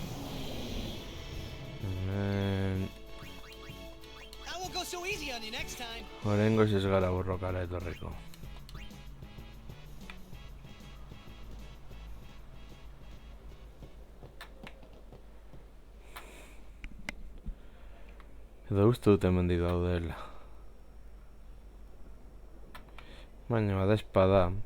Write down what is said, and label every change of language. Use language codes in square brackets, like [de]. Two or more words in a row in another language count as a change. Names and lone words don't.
[eu] Hemen... [en] I won't go so easy on you next time. [eu] Horengoz ez gara borrokara etorreko. Edo uste dut hemendik daudela. Baina bada espada.